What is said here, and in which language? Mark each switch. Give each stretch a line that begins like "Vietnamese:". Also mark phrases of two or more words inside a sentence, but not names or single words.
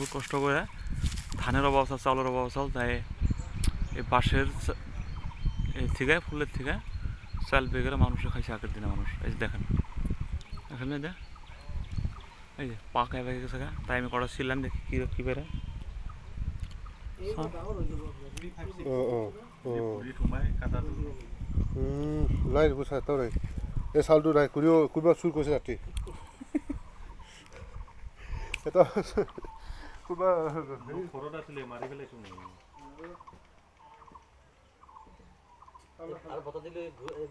Bangla: কষ্ট করে ধানের অভাব চাল চাউলের অভাব চাল তাই এই বাঁশের এই থেকে ফুলের থেকে চাল পেয়ে গেলে মানুষে খাইছে আগের দিনে মানুষ এই যে দেখেন এখানে দেখ এই যে পাকা পেয়ে গেছে তাই আমি কটা ছিলাম দেখি কী বেড়ে
Assamese: লাইট বুঝা তো নাই এই চাউলটো নাই কোনোবা চুৰ কৰিছে ৰাতি এটা কোনোবা ঘৰত আছিলে মাৰি পেলাইছো